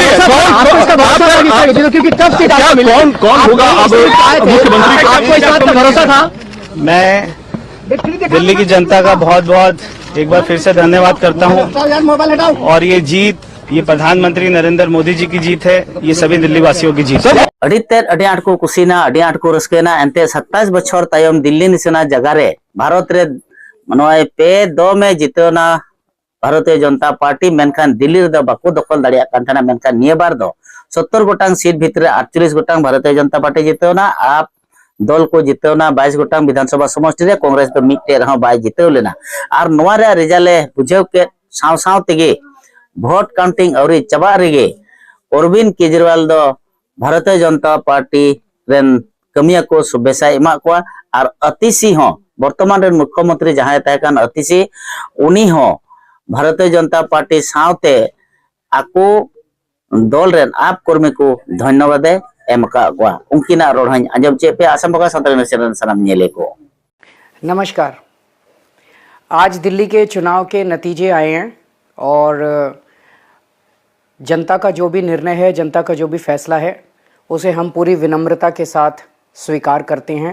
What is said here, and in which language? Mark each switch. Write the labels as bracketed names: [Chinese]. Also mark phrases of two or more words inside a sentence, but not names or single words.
[Hindi] कौन होगा अब मुख्यमंत्री? आपको इस बात का भरोसा था? मैं दिल्ली की जनता का बहुत बहुत एक बार फिर से धन्यवाद करता हूँ और ये जीत ये प्रधानमंत्री नरेंद्र मोदी जी की जीत है, ये सभी दिल्ली वासियों की जीत है। [Santali] अड़ी आट को कुसीना अड़ी आट को रस्केना एंते 27 बछर तायम दिल्ली निसना जगह रे भारत रे मनोय पे 2 में जितना भारतीय जनता पार्टी मेनखान दिल्ली रे बाको दखल दाड़िया कांथाना मेनखान निये बार दो 70 गोटांग सीट भितरे 48 गोटांग भारतीय जनता पार्टी जितेवना आप दल को जितेवना 22 गोटांग विधानसभा समष्टि रे कांग्रेस तो मिटे रहा 22 जितेव लेना और नोआ रे रिजल्ट बुझेव के साव साव तेगे भोट काउंटिंग और चबा रेगे अरविंद केजरीवाल दो भारतीय जनता पार्टी रेन कमिया को शुभेच्छा एमा को और अतिशी हो वर्तमान रेन मुख्यमंत्री जहां तहकान अतिशी उनी हो भारतीय जनता पार्टी सावते आको दल रेन आप कर्मी को धन्यवाद एम का उनकिना रोडहन आंजम चे पे आसाम फोकस सानताली न्यूज चैनल सलाम नेले को। [Hindi] नमस्कार। आज दिल्ली के चुनाव के नतीजे आए हैं और जनता का जो भी निर्णय है, जनता का जो भी फैसला है, उसे हम पूरी विनम्रता के साथ स्वीकार करते हैं।